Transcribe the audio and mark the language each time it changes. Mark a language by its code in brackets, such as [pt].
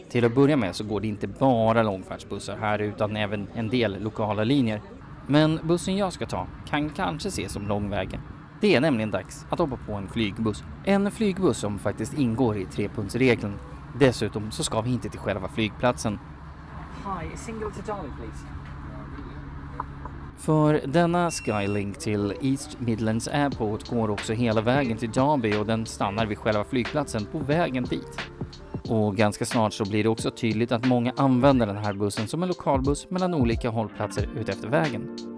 [sv] Till att börja med så går det inte bara långfärdsbussar här utan även en del lokala linjer. Men bussen jag ska ta kan kanske ses som långvägen. Det är nämligen dags att hoppa på en flygbuss. En flygbuss som faktiskt ingår i 3-punktsregeln. Dessutom så ska vi inte till själva flygplatsen. [en] Hi, single to Derby please. [sv] För denna Skylink till East Midlands Airport går också hela vägen till Derby och den stannar vid själva flygplatsen på vägen dit. Och ganska snart så blir det också tydligt att många använder den här bussen som en lokalbuss mellan olika hållplatser utefter vägen.